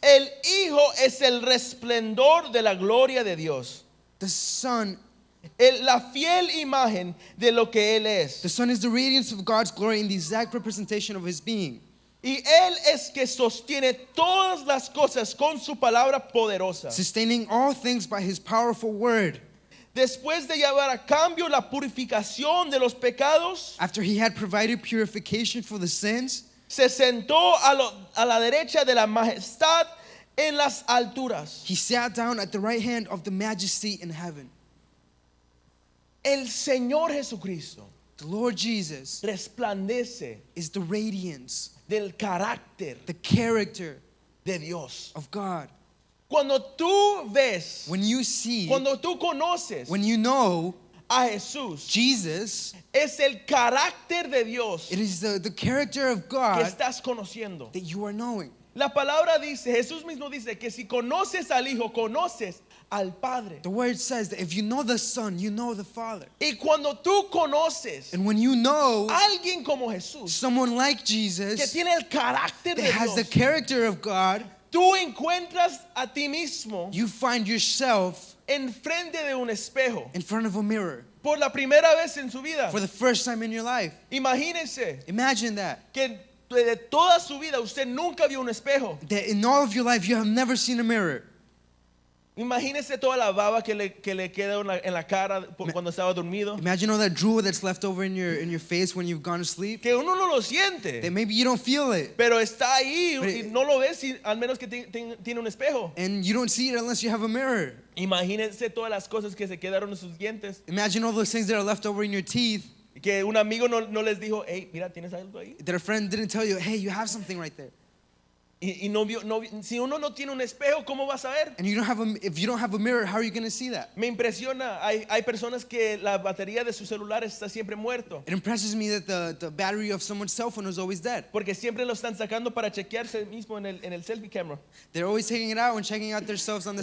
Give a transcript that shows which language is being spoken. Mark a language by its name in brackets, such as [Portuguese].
[Spanish] el Hijo es el resplendor de la gloria de Dios, [English] the Son [Spanish] la fiel imagen de lo que Él es. [English] is the radiance of God's glory and the exact representation of His being. [Spanish] Y Él es que sostiene todas las cosas con su palabra poderosa. [English] Sustaining all things by His powerful word. [Spanish] Después de llevar a cambio la purificación de los pecados, [English] After He had provided purification for the sins, [Spanish] se sentó a la derecha de la majestad en las alturas. [English] He sat down at the right hand of the majesty in heaven. [Spanish] El Señor Jesucristo [English] The Lord Jesus [Spanish] resplandece [English] is the radiance, [Spanish] del carácter [English] the character [Spanish] de Dios. [English] of God. [Spanish] Cuando tú ves, [English] When you see, [Spanish] cuando tú conoces [English] when you know [Spanish] a Jesús, [English] Jesus, [Spanish] es el carácter de Dios [English] it is the character of [Spanish] que [English] God [Spanish] estás conociendo. [English] that you are knowing. [Spanish] La palabra dice, Jesús mismo dice que si conoces al Hijo, conoces al Padre. [English] The word says that if you know the Son, you know the Father. [Spanish] Y cuando tú conoces [English] And when you know [Spanish] a alguien como Jesús, [English] someone like [Spanish] que [English] Jesus [Spanish] tiene el carácter de [English] that has the [Spanish] Dios, [English] character of God, [Spanish] tú encuentras a ti mismo [English] you find yourself [Spanish] enfrente de un espejo [English] in front of a mirror [Spanish] por la primera vez en su vida. [English] for the first time in your life. [Spanish] Imagínense [English] Imagine that. [Spanish] que de toda su vida usted nunca vio un espejo. [English] That in all of your life you have never seen a mirror. [Spanish] Imagínese toda la baba que le queda en la cara cuando estaba dormido. [English] Imagine all that drool that's left over in your face when you've gone to sleep. [Spanish] Que uno no lo siente. [English] That maybe you don't feel it. [Spanish] Pero está ahí y [English] But [Spanish] no lo ves al menos que tiene un espejo. [English] And you don't see it unless you have a mirror. [Spanish] Imagínense todas las cosas que se quedaron en sus dientes. [English] Imagine all those things that are left over in your teeth. [Spanish] Que un amigo no les dijo, hey, mira, ¿tienes algo ahí? [English] That a friend didn't tell you, hey, you have something right there. [Spanish] Y no vio, si uno no tiene un espejo, ¿cómo va a saber? [English] And if you don't have a mirror, how are you going to see that? [Spanish] Me impresiona, hay personas que la batería de su celular está siempre muerto. [English] It impresses me that the battery of someone's cell phone is always dead. [Spanish] Porque siempre lo están sacando para chequearse mismo en el selfie camera. [English] They're always taking it out and checking out themselves on the